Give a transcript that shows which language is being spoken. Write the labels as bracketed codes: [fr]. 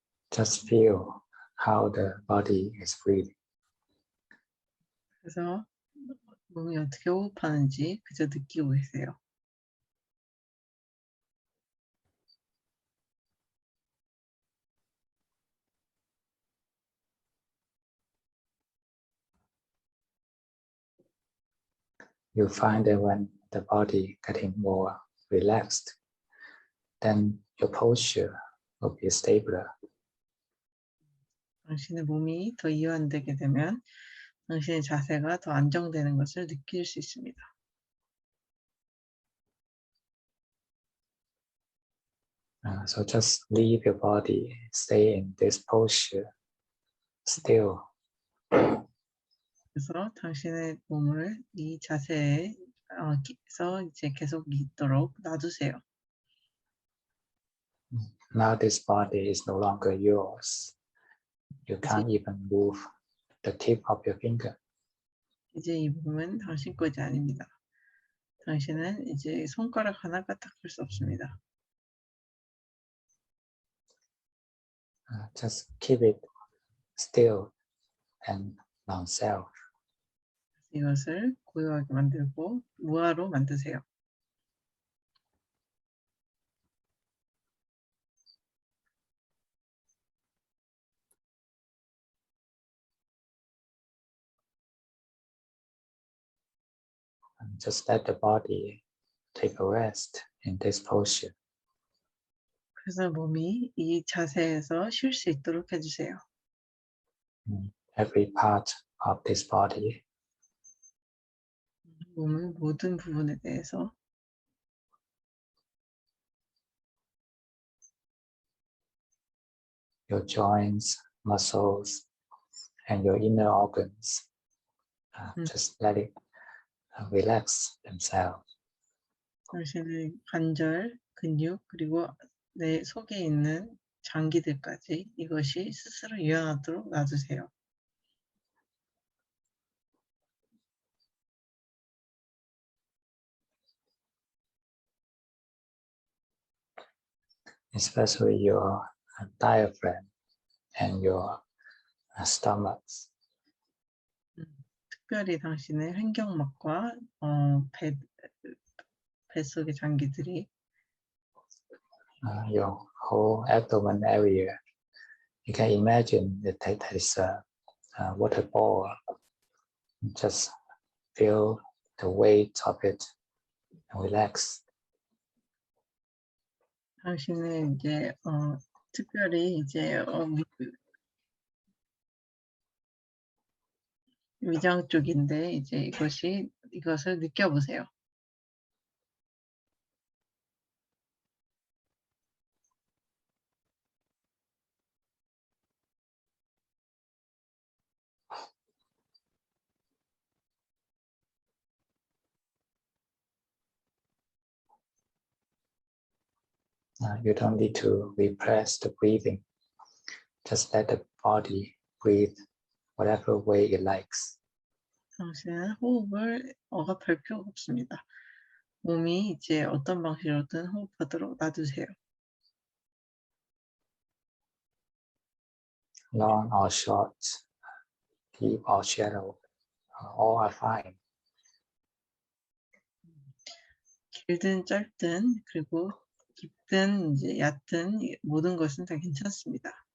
[en] Just feel how the body is breathing. [ko] 그래서 몸이 어떻게 호흡하는지 그저 느끼고 계세요. [en] You find that when the body getting more relaxed, then your posture will be stabler. [ko] 당신의 몸이 더 이완되게 되면 당신의 자세가 더 안정되는 것을 느낄 수 있습니다. [en] So just leave your body, stay in this posture, still. [ko] 그래서 당신의 몸을 이 자세에서 이제 계속 있도록 놔두세요. [en] Now this body is no longer yours. You can't even move the tip of your finger. [ko] 이제 이 몸은 당신 것이 아닙니다. 당신은 이제 손가락 하나 까딱할 수 없습니다. [en] Just keep it still and non-self. [ko] 이것을 고요하게 만들고 무아로 만드세요. [en] And just let the body take a rest in this posture. [ko] 그래서 몸이 이 자세에서 쉴 수 있도록 해주세요. [en] Every part of this body [ko] 몸의 모든 부분에 대해서 [en] your joints, muscles, and your inner organs. Just let it relax themselves. [ko] 당신의 관절, 근육, 그리고 내 속에 있는 장기들까지 이것이 스스로 유연하도록 놔두세요. [en] Especially your diaphragm and your stomachs. [ko] 특별히 당신의 횡격막과 뱃속의 장기들이 [en] your whole abdomen area. You can imagine that there is a water ball. Just feel the weight of it and relax. [ko] 당신의 이제 특별히 이제 위장 쪽인데 이제 이것을 느껴보세요. [en] You don't need to repress the breathing. Just let the body breathe whatever way it likes. [ko] 당신은 호흡을 억압할 필요가 없습니다. 몸이 이제 어떤 방식으로든 호흡하도록 놔두세요. [en] Long or short, deep or shallow, all are fine. [ko] 길든 짧든 그리고 깊든 이제 얕든 모든 것은 다 괜찮습니다.